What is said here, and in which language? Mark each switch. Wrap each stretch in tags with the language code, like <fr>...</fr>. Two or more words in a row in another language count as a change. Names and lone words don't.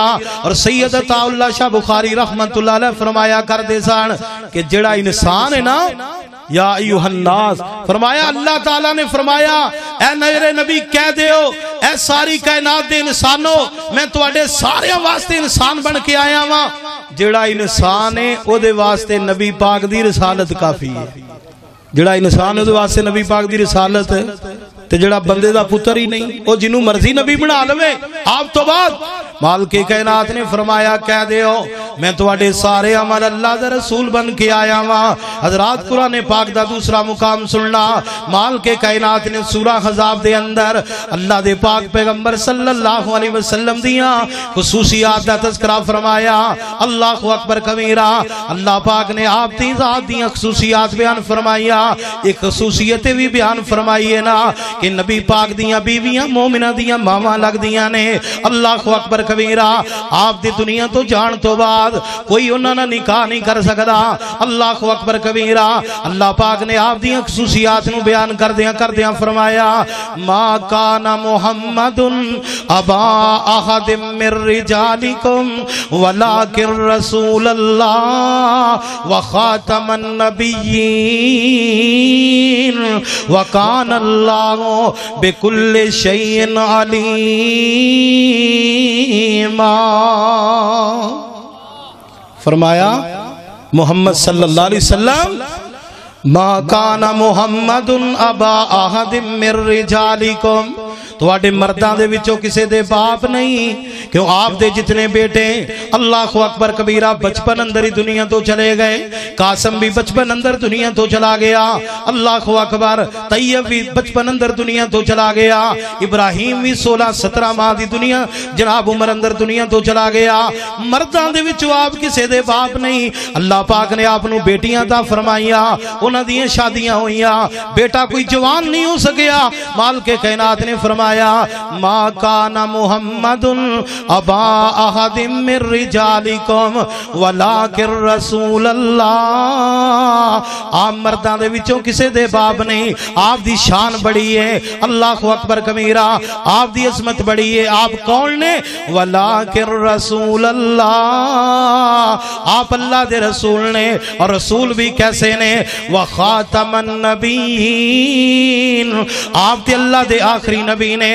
<pa>اور سید عطا اللہ شاہ بخاری رحمت اللہ علیہ فرمایا کر دے سن کہ جڑا انسان ہے نا،</pa> <ar>یا ایوہ الناس،</ar> <pa>فرمایا اللہ تعالیٰ نے فرمایا اے میرے نبی کہہ دیو اے ساری کائنات دے انسانوں، میں تواڈے سارے واسطے انسان بن کے آیا ہاں۔ جڑا انسان ہے او دے واسطے نبی پاک دی رسالت کافی ہے، جڑا انسان ہے دے واسطے نبی پاک دی رسالت ہے، تے جڑا بندے دا پتر ہی نہیں او جنوں مرضی نبی بنا لوے آپ تو بعد، مالک کائنات نے فرمایا کہہ دیو میں تواڈے سارے عمل اللہ دا رسول بن کے آیا ہاں۔ حضرات قرآن پاک دا دوسرا مقام سننا، مالک کائنات نے سورہ حزاب دے اندر اللہ دے پاک پیغمبر</pa> <ar>صلی اللہ علیہ وسلم</ar> <pa>دیاں خصوصیات دا تذکرہ فرمایا۔</pa> <ar>اللہ اکبر کبیرہ،</ar> <pa>اللہ پاک نے آپ دی ذات دیاں خصوصیات بیان فرمایا، ایک خصوصیت بھی بیان فرمائی ہے نا کہ نبی پاک دیاں بیویاں مومنہ دیاں ماما لگ دیاں نے۔</pa> <ar>اللہ اکبر کبیرہ،</ar> <pa>آپ دی دنیا تو جان تو بعد کوئی انہوں نے نکاح نہیں کر سکتا۔</pa> <ar>اللہ اکبر کبیرہ،</ar> <pa>اللہ پاک نے آپ دیاں خصوصیات نو بیان کر دیاں فرمایا</pa> <ar>ما کان محمد ابا احد من رجالکم ولکن رسول اللہ وخاتم النبیین وکان اللہ بكل شيء عليما۔ فرمایا محمد صلی اللہ علیہ وسلم ما کان محمد ابا احد من رجالکم،</ar> <pa>تواڈے مرداں دے وچوں کسے دے باپ نہیں، کیوں آپ دے جتنے بیٹے</pa> <ar>اللہ اکبر کبیرہ</ar> <pa>بچپن اندر ہی دنیا تو چلے گئے۔ قاسم بھی بچپن اندر دنیا تو چلا گیا،</pa> <ar>اللہ اکبر،</ar> <pa>طیب بھی بچپن اندر دنیا تو چلا گیا، ابراہیم بھی 16-17 ماہ دی دنیا جناب عمر اندر دنیا تو چلا گیا۔ مرداں دے وچوں آپ کسے دے باپ نہیں، اللہ پاک نے آپ نو بیٹیاں عطا فرمائیاں، انہاں دیاں شادیاں ہوئیاں، بیٹا کوئی جوان نہیں ہو سکیا۔ مالک کائنات نے فرمایا</pa> <ar>ما کان محمد ابا احد من رجالکم ولکن رسول اللہ،</ar> <pa>آپ مرداں دے وچوں کسے دے باپ نہیں، آپ دی شان بڑی ہے۔</pa> <ar>اللہ اکبر کبیرہ،</ar> <pa>آپ دی عظمت بڑی ہے۔ آپ کون نے؟</pa> <ar>ولکن رسول اللہ،</ar> <pa>آپ اللہ دے رسول نے، اور رسول بھی کیسے نے؟</pa> <ar>وخاتم النبیین،</ar> <pa>آپ تے اللہ دے آخری نبی نے۔</pa>